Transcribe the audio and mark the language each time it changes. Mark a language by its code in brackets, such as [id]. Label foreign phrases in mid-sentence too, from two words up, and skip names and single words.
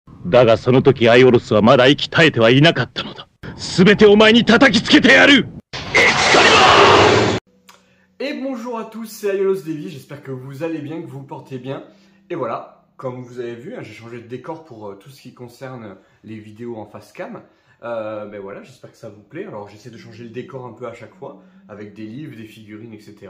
[ja] だがその時アイオロスはまだ息絶えてはいなかったのだ。すべてお前に叩きつけてやる。 [fr] Et bonjour à tous, c'est Aiolos Davy, j'espère que vous allez bien, que vous vous portez bien. Et voilà, comme vous avez vu, j'ai changé de décor pour tout ce qui concerne les vidéos en face cam. Ben voilà, j'espère que ça vous plaît. Alors j'essaie de changer le décor un peu à chaque fois, avec des livres, des figurines, etc.